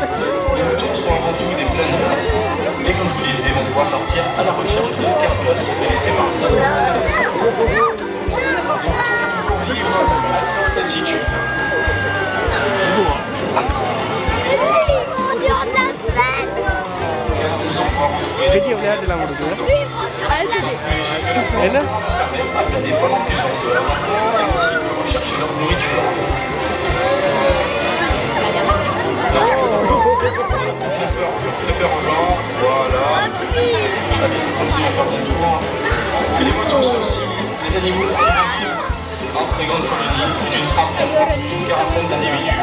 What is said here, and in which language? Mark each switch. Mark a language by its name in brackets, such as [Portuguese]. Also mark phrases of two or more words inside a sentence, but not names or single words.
[French] Les vautours sont avant tout des planeurs, et comme je vous le disais, vont pouvoir partir à la recherche de carcasses et laisser partir. Pour vivre à très haute altitude. [Tamil] Petit விளையாட்டு எல்லாம் கொடுக்குது என்ன [French] à des vols en plusieurs heures, ainsi que rechercher leur nourriture. On fait peur aux gens, voilà. Allez, continuez à faire bon tour. Et les vautours sont aussi des animaux qui vivent en très grande colonie, d'une trentaine, d'une quarantaine d'individus.